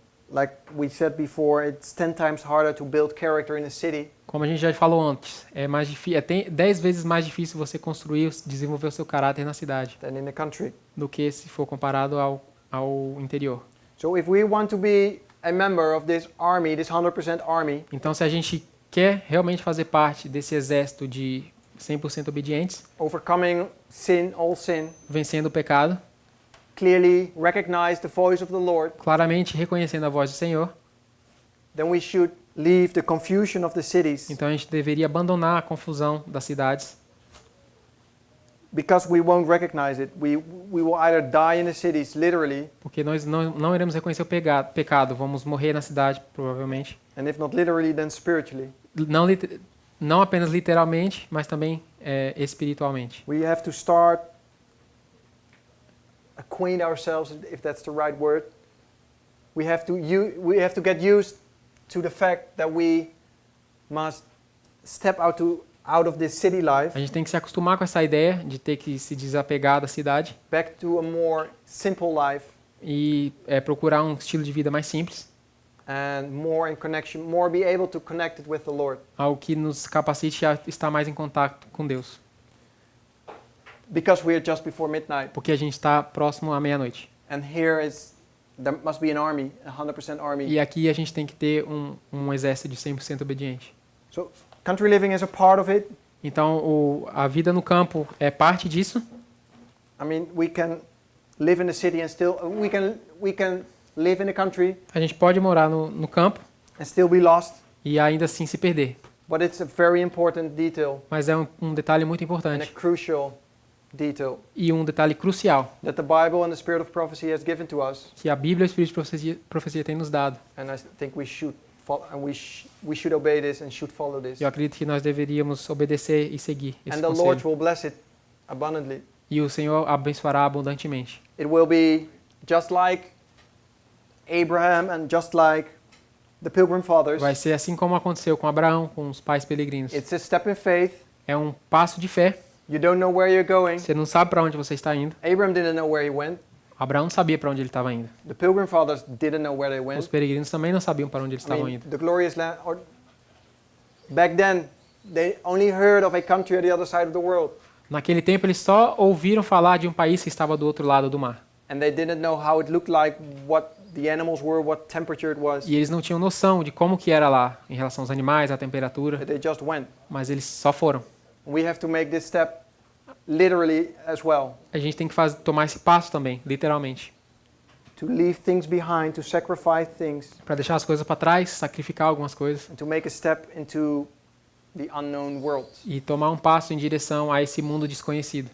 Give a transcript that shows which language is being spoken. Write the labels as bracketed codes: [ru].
[en] Like we said before, it's 10 times harder to build character in a city [pt] Como a gente já falou antes, é mais difícil, 10 vezes mais difícil você construir, desenvolver o seu caráter na cidade [en] than in the country. [pt] do que se for comparado ao interior. [en] So if we want to be a member of this army, this 100% army, [pt] Então, se a gente quer realmente fazer parte desse exército de 100% obedientes, [en] overcoming sin, all sin, [pt] vencendo o pecado, [en] clearly recognize the voice of the Lord, [pt] claramente reconhecendo a voz do Senhor, [en] then we should leave the confusion of the cities [pt] então a gente deveria abandonar a confusão das cidades, [en] because we won't recognize it. We will either die in the cities, literally, [pt] porque nós não iremos reconhecer o pecado, vamos morrer na cidade, provavelmente. [en] and if not literally, then spiritually. [pt] Não apenas literalmente, mas também espiritualmente. [en] We have to start acquaint ourselves, if that's the right word. We have to get used to the fact that we must step out of this city life, [pt] A gente tem que se acostumar com essa ideia de ter que se desapegar da cidade [en] back to a more simple life [pt] e procurar um estilo de vida mais simples, [en] and more in connection, more be able to connect it with the Lord. [pt] algo que nos capacite a estar mais em contato com Deus, [en] Because we are just before midnight, [pt] porque a gente está próximo à meia-noite. [en] and there must be an army, a 100% army. [pt] E aqui a gente tem que ter um exército de 100% obediente. [en] So country living is a part of it. [pt] Então, a vida no campo é parte disso. [en] I mean, we can live in the city and still we can live in the country [pt] A gente pode morar no campo [en] and still be lost. [pt] e ainda assim se perder. [en] But it's a very important detail [pt] Mas é um detalhe muito [en] and a [pt] importante [en] crucial detail [pt] e um detalhe crucial [en] that the Bible and the Spirit of prophecy has given to us, [pt] que a Bíblia e o Espírito de profecia têm nos dado. [en] and I think we should we should obey this and should follow this. [pt] Eu acredito que nós deveríamos obedecer e seguir esse [en] And the Lord [pt] conselho. [en] will bless it abundantly. [pt] E o Senhor abençoará abundantemente. [en] It will be just like Abraham and just like the Pilgrim Fathers. [pt] Vai ser assim como aconteceu com Abraão, com os pais peregrinos. [en] It's a step in faith. [pt] É um passo de fé. [en] You don't know where you're going. [pt] Você não sabe para onde você está indo. [en] Abraham didn't know where he went. [pt] Abraão não sabia para onde ele estava indo. [en] The Pilgrim Fathers didn't know where they [pt] Os [en] went. [pt] peregrinos também não sabiam para onde eles [en] I [pt] estavam [en] mean, [pt] indo. [en] the glorious land. Or back then, they only heard of a country at the other side of the world, [pt] Naquele tempo eles só ouviram falar de um país que estava do outro lado do mar. [en] and they didn't know how it looked like, what the animals were, what temperature it was. [pt] E eles não tinham noção de como que era lá em relação aos animais, à temperatura, [en] But they just went. [pt] mas eles só foram. [en] We have to make this step literally as well. [pt] A gente tem que tomar esse passo também, literalmente, [en] To leave things behind, to sacrifice things, [pt] para deixar as coisas para trás, sacrificar algumas coisas [en] and to make a step into the unknown world [pt] e tomar um passo em direção a esse mundo desconhecido